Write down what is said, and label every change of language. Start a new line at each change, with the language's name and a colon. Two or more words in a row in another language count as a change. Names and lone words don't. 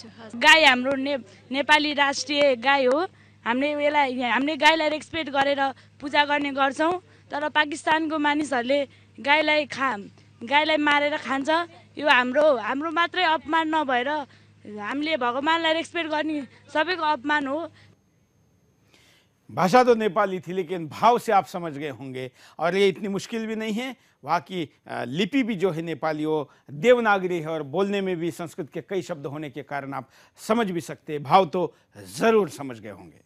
Nepali: गाई हाम्रो नेपाली राष्ट्रिय गाई हो। हामीले गाईलाई रेस्पेक्ट गरेर पूजा गर्ने गर्छौँ, तर पाकिस्तानको मानिसहरूले गाईलाई मारेर खान्छ। यो हाम्रो मात्रै अपमान नभएर हामीले भगवानलाई रेस्पेक्ट गर्ने सबैको अपमान हो।
Hindi: भाषा तो नेपाली थी लेकिन भाव से आप समझ गए होंगे, और ये इतनी मुश्किल भी नहीं है। वहाँ की लिपि भी जो है नेपाली वो देवनागरी है, और बोलने में भी संस्कृत के कई शब्द होने के कारण आप समझ भी सकते हैं, भाव तो जरूर समझ गए होंगे।